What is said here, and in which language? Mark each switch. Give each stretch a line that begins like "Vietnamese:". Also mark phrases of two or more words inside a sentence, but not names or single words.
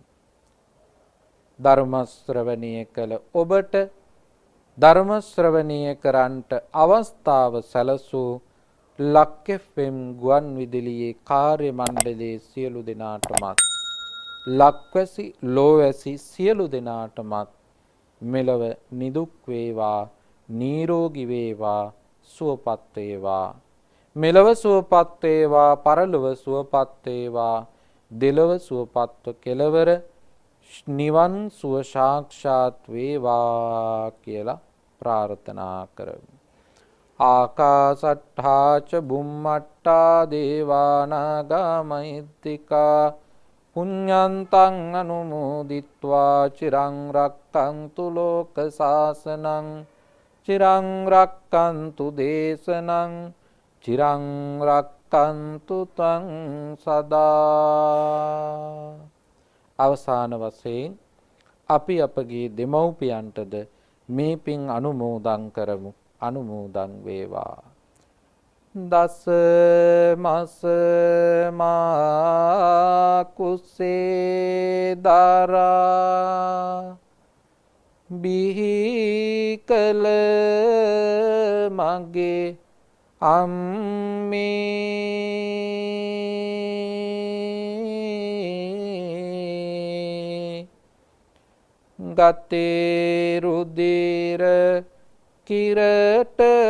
Sinhala: ධර්ම ශ්‍රවණය කළ ඔබට ධර්ම ශ්‍රවණය කරන්ට අවස්ථාව සැලසූ ලක් FM ගුවන් විදුලියේ කාර්ය මණ්ඩලයේ සියලු දෙනාටමත් ලක්වැසි ලෝවැසි සියලු දෙනාටමත් මෙලව නිදුක් වේවා, නිරෝගී වේවා, සුවපත් වේවා. මෙලව සුවපත් වේවා, පරලොව සුවපත් වේවා, දෙලොව සුවපත්ව කෙලවර නිවන් සුව සාක්ෂාත් වේවා කියලා ප්‍රාර්ථනා කරමු.
Pali: ආකාසට්ඨා ච බුම්මට්ඨා දේවා නාග මහිත්‍තිකා පුඤ්ඤන්තං අනුමෝදිත්වා චිරං රක්ඛන්තු ලෝක සාසනං චිරං රක්ඛන්තු දේශනං චිරං රක්ඛන්තු ත්වං සදා.
Sinhala: අවසාන වශයෙන් අපි අපගේ දෙමව්පියන්ටද මේ පින් අනුමෝදන් කරමු. අනුමෝදන් වේවා. දස මස මා කුසේ දරා බිහි කල මගේ අම්මේ ගතේ රුධිර කිරට